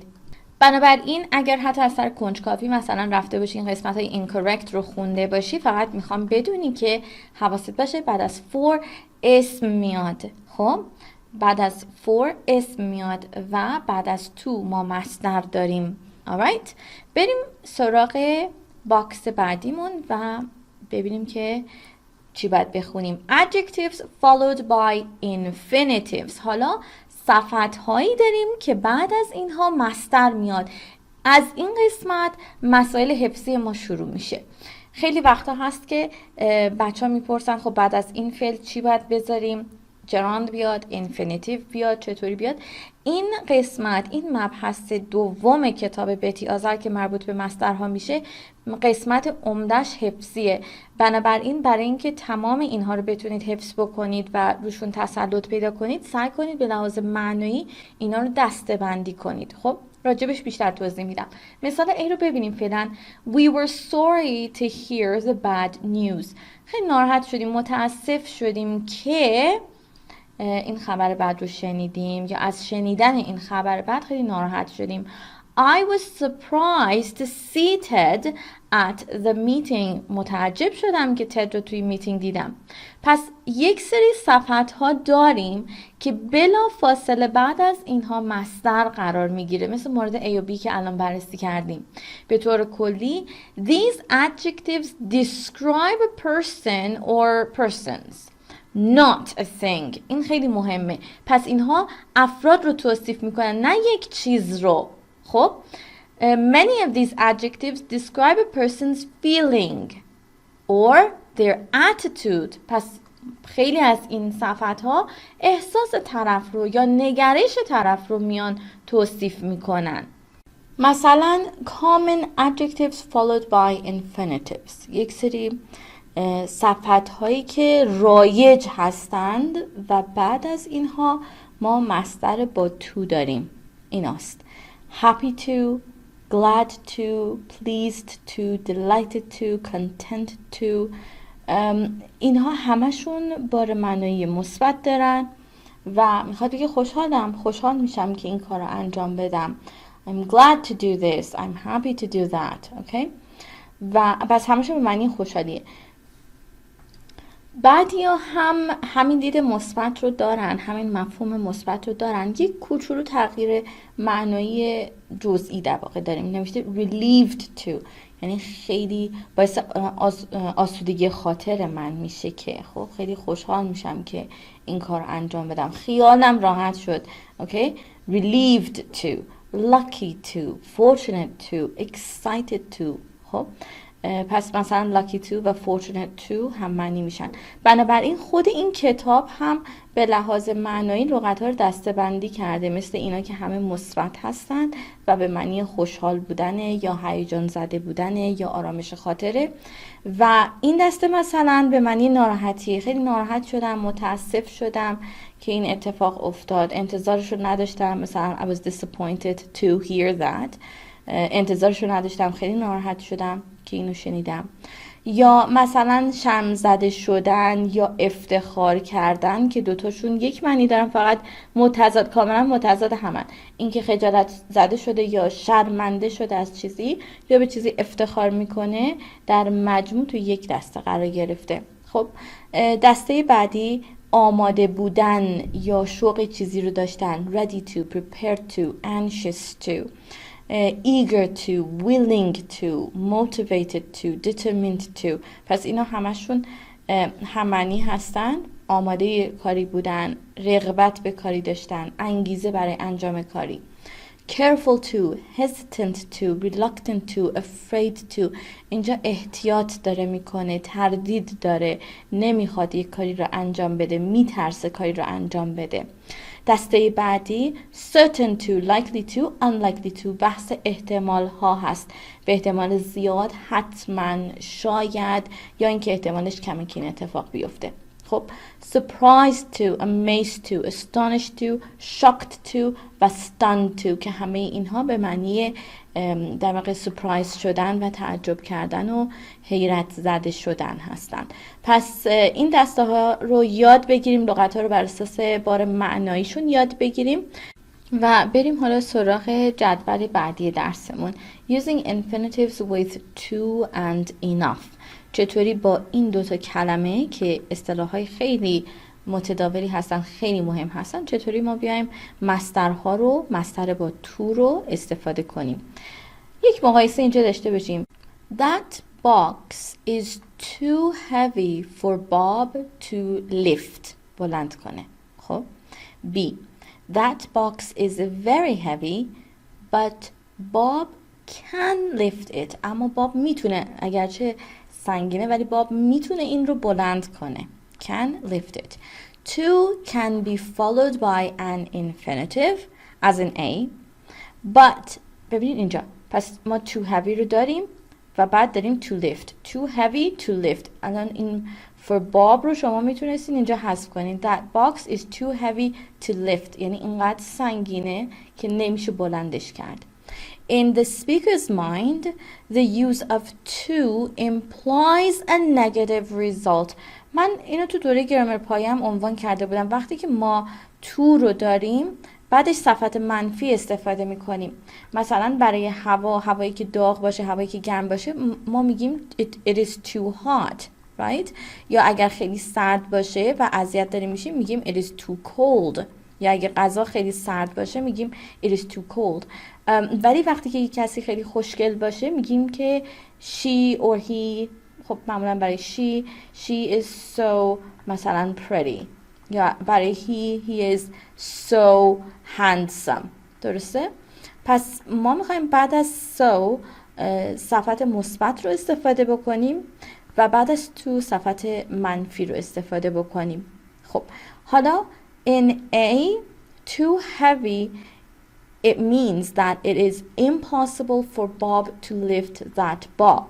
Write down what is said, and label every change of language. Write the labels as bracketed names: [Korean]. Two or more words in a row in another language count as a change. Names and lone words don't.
[Persian] بنابراین اگر حتی از سر کنجکاوی مثلا رفته باشی این قسمت های incorrect رو خونده باشی، فقط میخوام بدونی که حواست باشه بعد از for اسم میاد. خب بعد از for اسم میاد و بعد از to ما مصدر داریم. alright؟ بریم سراغ باکس بعدیمون و ببینیم که چی باید بخونیم. [English] adjectives followed by infinitives. [Persian] حالا صفت هایی داریم که بعد از اینها مصدر میاد. از این قسمت مسائل حفظی ما شروع میشه. خیلی وقتا هست که بچه ها میپرسن خب بعد از این فعل چی باید بذاریم؟ gerund بیاد، infinitive بیاد، چطوری بیاد؟ این قسمت، این مبحث دوم کتاب بتی آذر که مربوط به مصدرها میشه، قسمت عمدش حفظیه. بنابراین برای اینکه تمام اینها رو بتونید حفظ بکنید و روشون تسلط پیدا کنید، سعی کنید به لحاظ معنایی اینا رو دسته‌بندی کنید. خب راجبش بیشتر توضیح میدم. مثال A رو ببینیم فعلا. [English] We were sorry to hear the bad news. [Persian] خیلی ناراحت شدیم، متاسف شدیم که این خبر بد رو شنیدیم، یا از شنیدن این خبر بد خیلی ناراحت شدیم. [English] I was surprised to see Ted at the meeting. [Persian] متعجب شدم که تد رو توی میتینگ دیدم. پس یک سری صفت ها داریم که بلا فاصله بعد از اینها مصدر قرار میگیره، مثل مورد A و B که الان بررسی کردیم. به طور کلی [English] these adjectives describe a person or persons, not a thing. [Persian] این خیلی مهمه. پس اینها افراد رو توصیف میکنن، نه یک چیز رو. [English] خب many of these adjectives describe a person's feeling or their attitude. [Persian] پس خیلی از این صفت‌ها احساس طرف رو یا نگرش طرف رو میان توصیف میکنن. [English] مثلا common adjectives followed by infinitives. [Persian] یک سری صفت‌هایی که رایج هستند و بعد از اینها ما مصدر با to داریم. ایناست: [English] happy to, glad to, pleased to, delighted to, content to. [Persian] اینها همشون بار معنایی مثبت دارن و میخواد بگه خوشحال میشم که این کار رو انجام بدم. [English] I'm glad to do this, I'm happy to do that. [Persian] Okay؟ و بس همشون به معنی خوشحالیه. بعضیا هم همین دید مثبت رو دارن، همین مفهوم مثبت رو دارن. یک کوچولو تغییر معنایی جزئی در واقع داریم. نوشته [English] relieved to، [Persian] یعنی خیلی باعث آسودگی خاطر من میشه که خب خیلی خوشحال میشم که این کار انجام بدم، خیالم راحت شد. اوکی؟ [English] relieved to، lucky to، fortunate to، excited to. [Persian] خب پس مثلا [English] lucky to [Persian] و [English] fortunate to [Persian] هم معنی میشن. بنابراین خود این کتاب هم به لحاظ معنایی لغت‌ها رو دسته‌بندی کرده، مثل اینا که همه مثبت هستن و به معنی خوشحال بودنه یا هیجان زده بودنه یا آرامش خاطره، و این دسته مثلا به معنی ناراحتی، خیلی ناراحت شدم، متاسف شدم که این اتفاق افتاد، انتظارش رو نداشتم، مثلا [English] I was disappointed to hear that، [Persian] انتظارش رو نداشتم، خیلی ناراحت شدم که اینو شنیدم. یا مثلا شرم زده شدن یا افتخار کردن که دوتاشون یک معنی دارن، فقط متضاد، کاملا متضاد همن. این که خجالت زده شده یا شرمنده شده از چیزی یا به چیزی افتخار میکنه در مجموع تو یک دسته قرار گرفته. خب دسته بعدی آماده بودن یا شوق چیزی رو داشتن، [English] ready to, prepared to, anxious to, eager to, willing to, motivated to, determined to. [Persian] پس اینا همشون همانی هستن. آماده کاری بودن، رغبت به کاری داشتن، انگیزه برای انجام کاری. [English] careful to, hesitant to, reluctant to, afraid to. [Persian] اینجا احتیاط داره میکنه، تردید داره، نمیخواد یک کاری رو انجام بده، میترسه کاری رو انجام بده. دسته بعدی [English] certain to, likely to, unlikely to. [Persian] بحث احتمال ها هست، به احتمال زیاد، حتما، شاید، یا اینکه احتمالش کمه که این اتفاق بیفته. خب [English] surprised to, amazed to, astonished to, shocked to [Persian] و [English] stunned to [Persian] که همه اینها به معنی در واقع surprise شدن و تعجب کردن و حیرت زده شدن هستند. پس این دسته ها رو یاد بگیریم، لغت ها رو بر اساس بار معناییشون یاد بگیریم و بریم حالا سراغ جدول بعدی درسمون. [English] using infinitives with to and enough. [Persian] چطوری با این دوتا کلمه که اصطلاح‌های خیلی متداولی هستن، خیلی مهم هستن، چطوری ما بیایم مصدرها رو، مصدر با تو رو استفاده کنیم. یک مقایسه اینجا داشته باشیم. [English] That box is too heavy for Bob to lift. [Persian] بلند کنه. خب B. [English] That box is very heavy but Bob can lift it. [Persian] اما باب میتونه، اگرچه سنگینه ولی باب میتونه این رو بلند کنه. [English] Can lift it. To can be followed by an infinitive as in A. [Persian] But ببینید اینجا پس ما [English] too heavy [Persian] رو داریم و بعد داریم [English] to lift. Too heavy to lift. [Persian] الان این [English] for Bob [Persian] رو شما میتونستین اینجا حذف کنین. [English] That box is too heavy to lift. [Persian] یعنی اینقدر سنگینه که نمیشه بلندش کرد. [English] In the speaker's mind, the use of to implies a negative result. [Persian] من اینو تو دوره گرامر پایه هم عنوان کرده بودم. وقتی که ما to رو داریم بعدش صفت منفی استفاده میکنیم. مثلا برای هوایی که داغ باشه، هوایی که گرم باشه، ما میگیم [English] it is too hot, right؟ [Persian] یا اگر خیلی سرد باشه و اذیت داریم میشیم میگیم [English] it is too cold. [Persian] یا اگه غذا خیلی سرد باشه میگیم [English] it is too cold. [Persian] ولی وقتی که کسی خیلی خوشگل باشه میگیم که [English] she or he، [Persian] خب معمولا برای [English] she is so [Persian] مثلا pretty، یا برای [English] he is so handsome. درسته؟ [Persian] پس ما میخوایم بعد از so صفت مثبت رو استفاده بکنیم و بعد از to صفت منفی رو استفاده بکنیم. خب حالا [English] in A, too heavy, it means that it is impossible for Bob to lift that box.